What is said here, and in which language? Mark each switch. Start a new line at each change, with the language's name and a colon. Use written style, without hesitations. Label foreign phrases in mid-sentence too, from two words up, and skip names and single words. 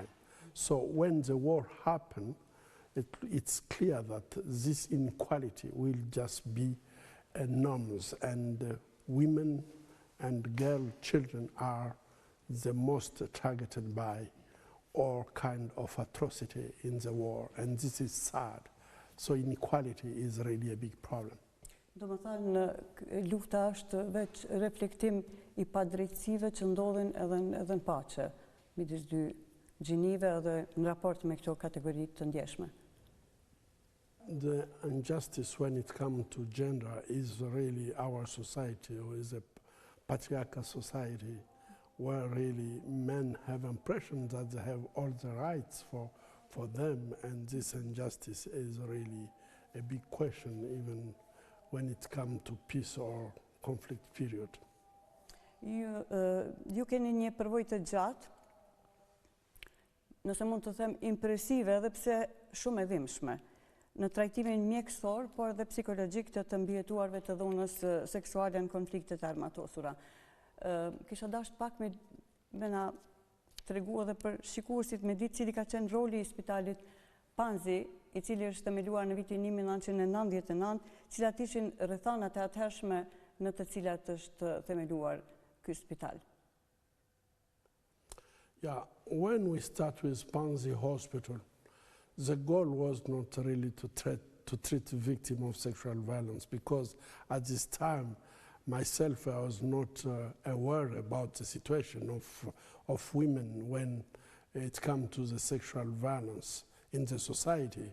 English: So when the war happens, it's clear that this inequality will just be enormous, and women and girl children are the most targeted by all kind of atrocity in the war, and this is sad. So inequality is really a big problem.
Albanian: Do më thënë, lufta është veç reflektim i padrejtësive që ndodhin edhe në paqe, midis dy gjinive edhe në raport me këto kategori të ndjeshme.
English: The injustice when it comes to gender is really our society, or is a patriarchal society where really men have impression that they have all the rights for them, and this injustice is really a big question even when it comes to peace or conflict period.
Albanian: Ju keni një përvojë të gjatë, nëse mund të them impresive, edhe pse shumë e dhimbshme, në trajtimin mjekësor, por edhe psikologjik të mbijetuarve të dhunës seksuale në konfliktet e armatosura. Kisha dashur pak me na tregu edhe për shikuesit me ditë cili ka qenë roli i Spitalit Panzi, i cili është themeluar në vitin 1999, cilat ishin rrethanat e atëhershme në të cilat është themeluar ky spital.
English: Yeah, when we start with Panzi Hospital, the goal was not really to treat victims of sexual violence, because at this time, myself, I was not aware about the situation of women when it comes to the sexual violence in the society.